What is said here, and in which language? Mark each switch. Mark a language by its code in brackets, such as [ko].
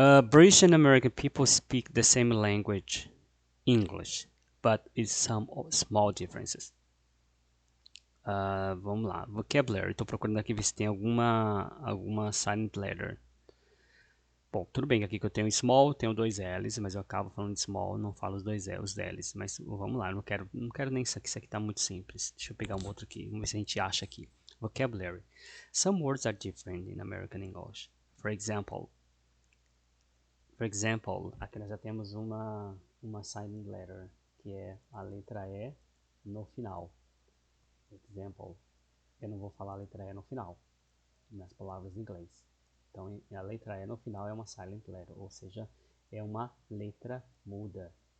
[en] British and American people speak the same language, English, but with some small differences. [pt] Vamos lá, vocabulary. Estou procurando aqui ver se tem alguma silent letter. Bom, tudo bem que aqui que eu tenho small, tenho dois L's, mas eu acabo falando de small, não falo os dois L's, L's. Mas vamos lá, não quero nem isso aqui está muito simples. Deixa eu pegar um outro aqui, vamos ver se a gente acha aqui. [en] Vocabulary. Some words are different in American English. For example, [pt] aqui nós já temos uma silent letter, que é a letra E no final. Example, eu não vou falar a letra E no final, nas palavras em inglês. Então, a letra E no final é uma silent letter, ou seja, é uma letra muda.